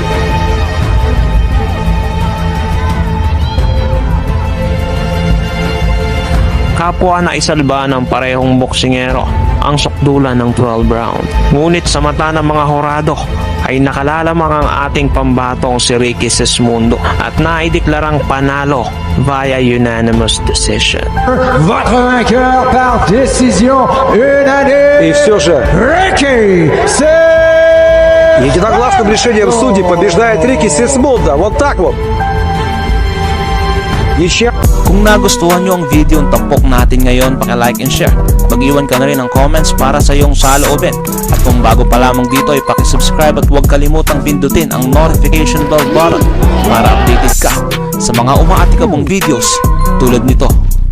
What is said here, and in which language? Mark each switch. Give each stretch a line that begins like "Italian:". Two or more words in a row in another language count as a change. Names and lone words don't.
Filipino: Kapwa na isalba ng parehong boksingero ang sukdulan ng 12 round. Ngunit sa mata ng mga horado ay nakalalamang ang ating pambatong si Ricky Sismundo at naideklarang panalo
English: via unanimous decision.
French: Votre vainqueur par décision unanime,
Russian: И все же Ricky единогласным решением судей побеждает Рики Сисмунда. Вот так вот. Ничья.
Filipino: Kung nagustuhan nyo ang video ng tampok natin ngayon, paki-
English: like and share.
Filipino: Mag-iwan ka na rin ng comments para sa iyong saloobin. At kung bago pa lamang dito ay paki-subscribe at huwag kalimutang pindutin ang
English: notification bell button
Filipino: para updated ka sa mga umaatikabong videos tulad nito.